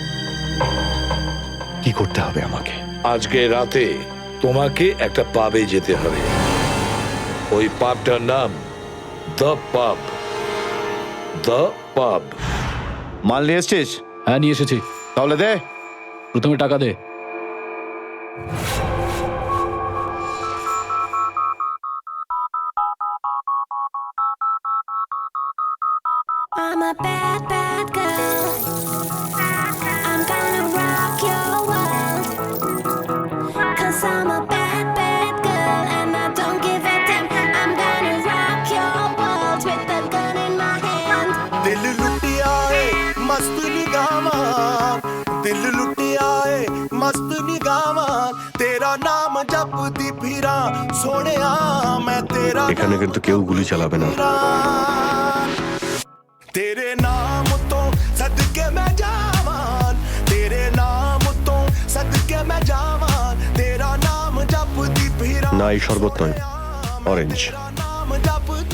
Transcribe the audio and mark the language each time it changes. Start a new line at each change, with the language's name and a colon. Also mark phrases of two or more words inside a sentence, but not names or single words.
Bangla: কি করতে হবে আমাকে? আজকে রাতে তোমাকে একটা পাবে যেতে হবে। ওই পাবটার নাম দ্য পাব। দ্য পাব। মাল নিয়ে এসছিস? হ্যাঁ নিয়ে এসেছি। তাহলে দে। প্রথমে টাকা দে।
English: I'm a bad, bad girl. I'm gonna rock your world. 'Cause I'm a bad, bad girl and I don't give a damn. I'm gonna rock your world with a gun in my hand.
Punjabi: ਦਿਲ ਲੁਟਿਆ ਹੈ ਮਸਤ ਨਿਗਾਵਾਂ, ਦਿਲ ਲੁਟਿਆ ਹੈ ਮਸਤ ਨਿਗਾਵਾਂ, ਤੇਰਾ ਨਾਮ ਜਪਦੀ ਫਿਰਾਂ ਸੋਣਿਆ ਮੈਂ ਤੇਰਾ
Bangla: এখানে কিন্তু কেউ গুলি চালাবে না।
Punjabi: ਤੇਰੇ ਨਾਮ ਤੋਂ ਸਦਕੇ ਮੈਂ ਜਾਵਾਂ, ਤੇਰੇ ਨਾਮ ਤੋਂ ਸਦਕੇ ਮੈਂ ਜਾਵਾਂ, ਤੇਰਾ ਨਾਮ ਜਪਦੀ ਫਿਰਾਂ।
Bangla: না, এই শরবত নয়, অরেঞ্জ।
Punjabi: ਨਾਮ ਜਪਦੀ